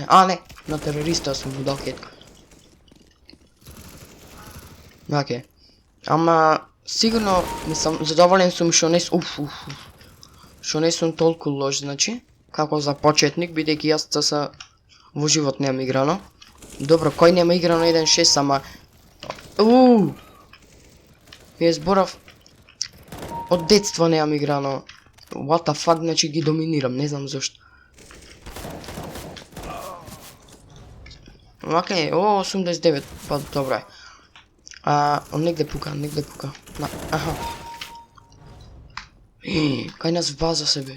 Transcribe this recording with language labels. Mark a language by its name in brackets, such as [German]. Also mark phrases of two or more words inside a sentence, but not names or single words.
[Macedonian] Не, на терориста сум му дал хетка. Ама сигурно задоволен сум што не сум толку лош, значи, како за почетник, бидејќи јас ЦС во живот немам играно. Добро, кој нема играно 1.6, ама ми зборав од детство немам играно. [English] What the fuck, [Macedonian] значи ги доминирам, не знам зошто. 89, па добро е. Негде пука. Кај нас база себе.